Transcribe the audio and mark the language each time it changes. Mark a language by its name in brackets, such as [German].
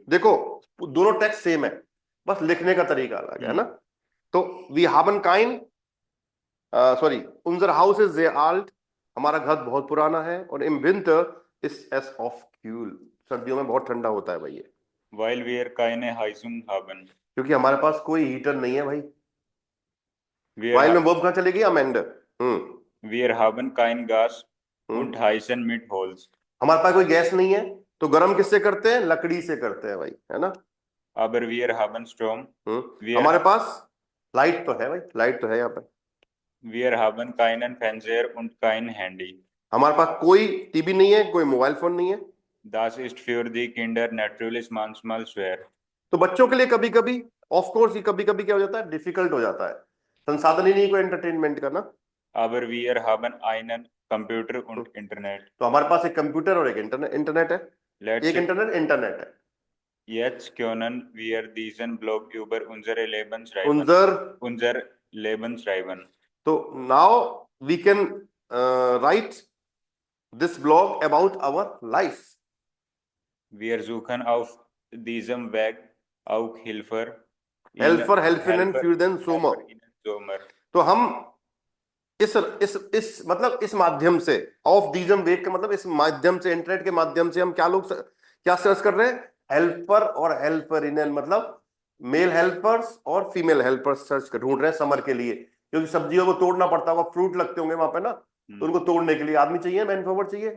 [Hindi] देखो दोनों text same है, बस लिखने का तरीका अलग है ना। तो [German] wir haben kein unser Haus ist sehr alt, [Hindi] हमारा घर बहुत पुराना है, और [German] im Winter ist es oft kühl, [Hindi] सर्दियों में बहुत ठंडा होता है भाई ये। [German] Weil wir keine Heizung haben, [Hindi] क्योंकि हमारे पास कोई हीटर नहीं है भाई। Weil में वर्ब कहाँ चलेगी? [German] am Ende। Wir haben kein Gas und heizen mit Holz। [Hindi] हमारे पास कोई गैस नहीं है, तो गर्म किससे करते हैं? लकड़ी से करते हैं भाई, है ना। [German] Aber wir haben Strom। [Hindi] हमारे पास लाइट तो है भाई, लाइट तो है यहाँ पर। [German] Wir haben keinen Fernseher und kein Handy। [Hindi] हमारे पास कोई टीवी नहीं है, कोई मोबाइल फोन नहीं है। [German] Das ist für die Kinder natürlich manchmal schwer। [Hindi] तो बच्चों के लिए कभी कभी ऑफ कोर्स कभी कभी क्या हो जाता है, डिफिकल्ट हो जाता है, संसाधन ही नहीं कोई एंटरटेनमेंट का ना। [German] Aber wir haben einen Computer und Internet. [Hindi] तो हमारे पास एक कंप्यूटर और एक इंटरनेट है, [English] Let's [Hindi] एक इंटरनेट है। [German] jetzt können wir diesen Blog über unsere Leben schreiben. Unser Leben schreiben. [English] तो now we can write this blog about our life. [German] Wir suchen auf diesem Weg auch Hilfe. helfen and für den Sommer। [Hindi] तो हम इस मतलब इस माध्यम से, [German] ऑफ दीजम वेग [Hindi] का मतलब इस माध्यम से, इंटरनेट के माध्यम से हम क्या सर्च कर रहे हैं? हेल्पर और हेल्पर इन, मतलब मेल हेल्पर्स और फीमेल हेल्पर्स ढूंढ रहे हैं समर के लिए, क्योंकि सब्जियों को तोड़ना पड़ता होगा, फ्रूट लगते होंगे वहां पे ना, तो उनको तोड़ने के लिए आदमी चाहिए, मैन पावर चाहिए।